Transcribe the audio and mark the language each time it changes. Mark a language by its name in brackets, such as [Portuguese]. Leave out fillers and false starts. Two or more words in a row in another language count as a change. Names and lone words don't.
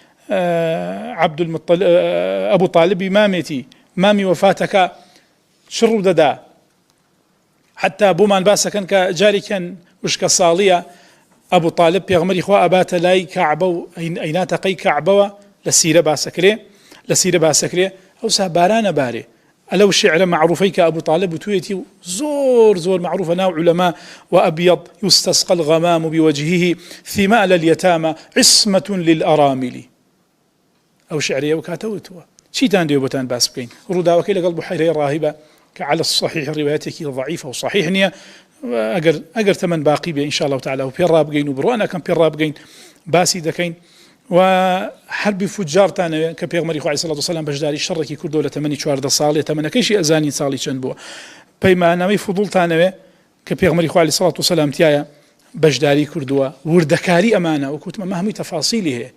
[Central Kurdish] ئەبوو طالبی مامێتی مامی وەفاتەکە چ ڕوو دەدا حتا بۆمان باسەکەن کە جارێکیان وشکە ساڵیە ئەبوو طالب پێغمبەری خوا ئەباتە لای کەعبە و ئەیناتە قەی کەعبەوە لە سیرە باسەکرێ ئەوسا بارانە بارێ ئەلەو شعرە معروفەی کە ئەبوو طالب وتوێتی و زۆر معروفە ناو علەما [Arabic] وأبيض يستسقى الغمام بوجهه ثمال اليتامى عصمة للأرامل [Central Kurdish] ئەو شعرەیە و کاتەوتووە چیتان دێ بۆتان باس بکەین ڕووداوەکەی لەگەڵ بوحەیرەی ڕاهیبە کە [Arabic] على الصحيح [Central Kurdish] ڕیوایەتێکی ضعیفە و صحیح نییە ئەگەر تەمەن باقی بێ [Arabic] إن شاء الله تعالى [Central Kurdish] و پێ ڕابگەین و بڕوانەکەم پێ ڕابگەین باسی دەکەین و حربی فوجارتانەوێ کە پێغمبەری خوا [Arabic] عەلەیهی سەڵات وسەلام [Central Kurdish] بەشداری شەڕێکی کردو لە تەمەنی 14 ساڵێ تەمەنەکەیشی ئەزانی ساڵی چەند بووە پەیمانەوەی فوضوڵتانەوێ کە پێغمبەری خوا [Arabic] عەلەیهی سەڵات وسەلام [Central Kurdish] تایە بەشداری کردووە وردەکاری ئەمانە وەکوتمە هەمووی تەفاسیلی هەیە